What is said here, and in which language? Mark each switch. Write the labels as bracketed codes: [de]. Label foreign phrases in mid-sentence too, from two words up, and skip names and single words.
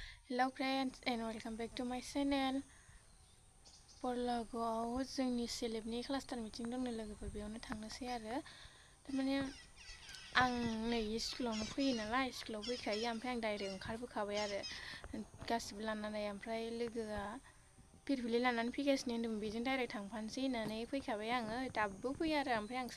[en] Hello friends and welcome back to my channel. [brx] परलागोआव जोंनि सेलेबनि [en] cluster meeting [brx] दंनो लोगोफोर बेयावनो थांनोसै आरो तारमाने आं नै स्कुलावनो फैयो नालाय स्कुलाव फैखायो ओमफ्राय आं डाइरेक्ट ओंखारबोखाबाय आरो गासिबो लानानै ओमफ्राय लोगोआ फिरफिलि लानानै फैगासिनो होन्दोंमोन बेजों डाइरेक्ट थांफानोसै होननानै फैखाबाय आङो दाबो फैयो आरो ओमफ्राय आं